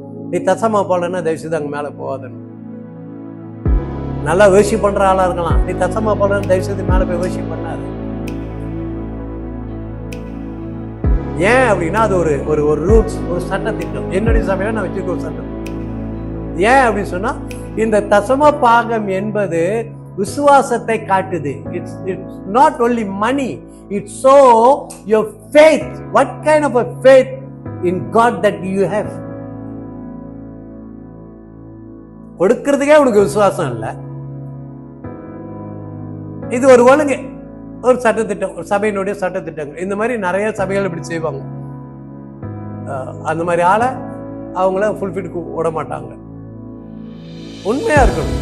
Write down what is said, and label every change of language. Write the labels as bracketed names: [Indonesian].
[Tamil] நீ தசமா போடலன்னா தயவுசெய்து அங்க மேல போகாதன்னு. நல்லா வேர்ஷிப் பண்ற ஆளா இருக்கலாம், நீ தசமா போடலன்னு தயவுசெய்து மேல போய் வேர்ஷிப் பண்ணாது. ஏன் அப்படின்னா அது ஒரு ஒரு ஒரு ரூல்ஸ், ஒரு சட்ட திட்டம். என்னுடைய சபையில நான் வச்சிருக்க ஒரு சட்டம். ஏன் அப்படின்னு சொன்னா, இந்த தசம பாகம் என்பது விசுவாசத்தை காட்டுது. [English] It's not only money, it's so your faith. What kind of a faith in God that you have? [Tamil] கொடுக்கிறதுக்கே உனக்கு விசுவாசம் இல்லை. இது ஒரு ஒழுங்கு, ஒரு சட்டத்திட்டம், ஒரு சபையினுடைய சட்டத்திட்டங்கள். இந்த மாதிரி நிறைய சபைகள் இப்படி செய்வாங்க. அந்த மாதிரி ஆளை அவங்கள ஃபுல்ஃபிட் விட மாட்டாங்க. உண்மையா இருக்கணும்.